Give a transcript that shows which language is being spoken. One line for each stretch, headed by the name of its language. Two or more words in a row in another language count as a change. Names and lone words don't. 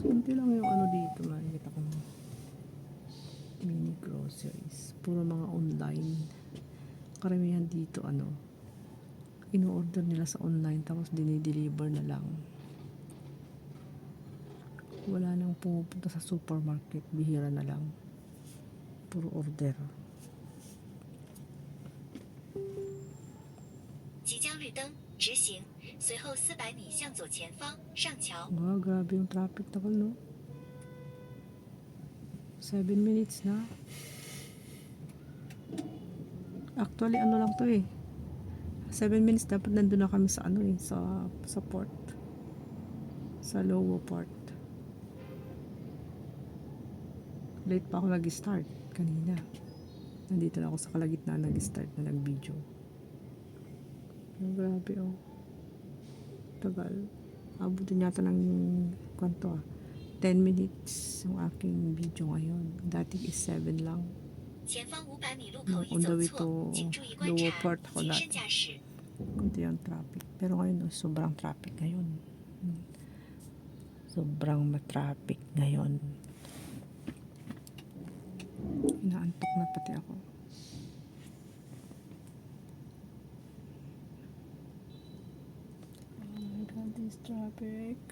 Filipino: Kunti lang yung dito. Makikita ko.
English: Mini groceries.
Filipino: Puro mga online. Karamihan dito ino-order nila sa online tapos dinideliver na lang. Wala nang pumupunta sa supermarket. Bihira na lang. Puro order.
Chinese: 即将绿灯，直行，随后400米向左前方上桥。
Filipino: Wow, grabe yung traffic takal, no? 7 minutes na. Actually, lang to eh. 7 minutes dapat nandun na kami sa sa port. Sa lower port. Late pa ako nag-start kanina. Nandito na ako sa kalagitnaan nag-start na nag-video. Oh, grabe oh. Tagal. Abutin yata ng 10 minutes yung aking video ngayon. Dati is 7 lang.
Chinese: 前方500米路口已
English: On the
Chinese: 走
English: way
Chinese: 错，
English: to
Chinese: 请注意观
English: lower
Chinese: 察，
Filipino: port ako
Chinese: 谨慎
Filipino: dati.
Chinese: 驾驶。
Filipino: Kunti yung traffic. Pero ngayon, sobrang traffic ngayon. Sobrang matraffic ngayon. Inaantok na pati ako.
English: Oh my God, this traffic.